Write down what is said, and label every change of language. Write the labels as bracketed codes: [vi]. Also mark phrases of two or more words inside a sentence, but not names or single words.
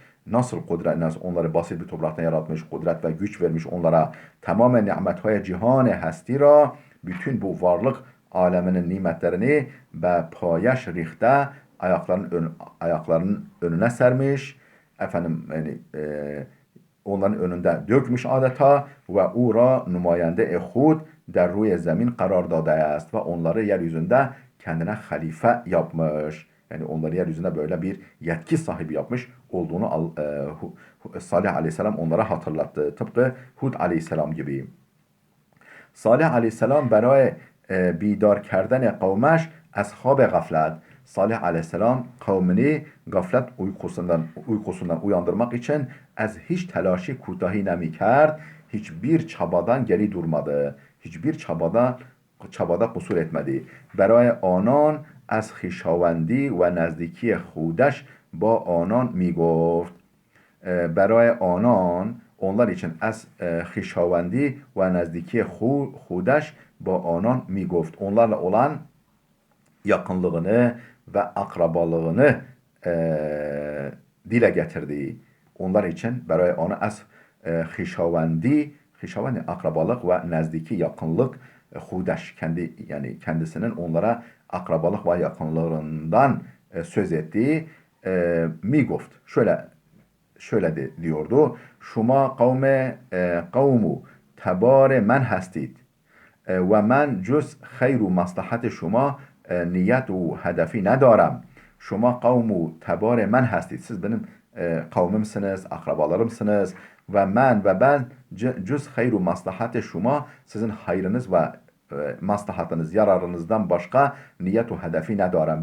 [tr] Nasıl onları basit bir topraktan yaratmış, kudret ve güç vermiş onlara, tamamen [fa] نعمت‌های جهان هستی را, [tr] bütün bu varlık aleminin nimetlerini ve [fa] پایش ریخته, [tr] ayaklarının önüne sermiş, efendim yani onların önünde dökmüş adeta ve [fa] او را نماینده خود در روی زمین قرار داده است [tr] ve onları yeryüzünde kendine halife yapmış. Yani onları yeryüzünde böyle bir yetki sahibi yapmış olduğunu Salih aleyhisselam onlara hatırlattı. Tıpkı Hud aleyhisselam gibi. [fa] Salih aleyhisselam برای بیدار کردن قومش از خواب غفلت, [tr] Salih aleyhisselam kavmini gaflet uykusundan uyandırmak için [fa] از هیچ تلاشی کوتاهی نمی‌کرد, [tr] hiçbir çabadan geri durmadı. Hiçbir çabada kusur etmedi. [fa] برای آنان از خویشاوندی و نزدیکی خودش با آنان میگفت. برای آنان, [tr] onlar için [fa] az خویشاوندی و نزدیکی خودش با آنان میگفت. [tr] Onlarla olan yakınlığını ve akrabalığını dile getirdi. Onlar için [fa] برای آن az خویشاوندی, [tr] akrabalık ve nezdiki yakınlık, hudeş, kendisinin onlara akrabalık ve yakınlığından söz etti. Migoft. Şöyle diyordu. [fa] شما قوم و تبار من هستید. و من جز خیر و مصلحت شما niyet و hedefi ندارم. شما قوم و تبار من هستید. [tr] Siz benim kavmimsiniz, akrabalarımsınız. Ve ben [fa] جز خیر و مصلحت شما, [tr] sizin hayrınız ve maslahatınız, yararınızdan başka niyet ve hedefi nedarım.